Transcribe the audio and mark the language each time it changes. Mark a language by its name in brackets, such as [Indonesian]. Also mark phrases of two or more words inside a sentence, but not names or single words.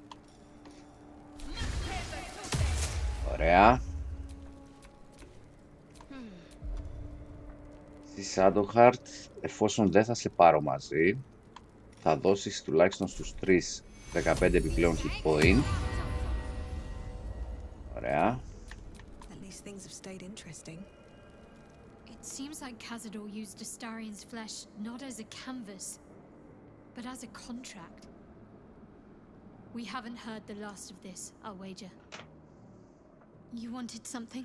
[Greek] Ωραία. Στη Shadowheart, εφόσον δεν θα σε πάρω μαζί, θα δώσεις τουλάχιστον στους 3 15 επιπλέον [English] hit point. [Greek] Ωραία. [English] At least things have stayed interesting. It seems like Cazador used Astarian's flesh not as a canvas, but as a contract. We haven't heard the last of this, I'll wager. You wanted something?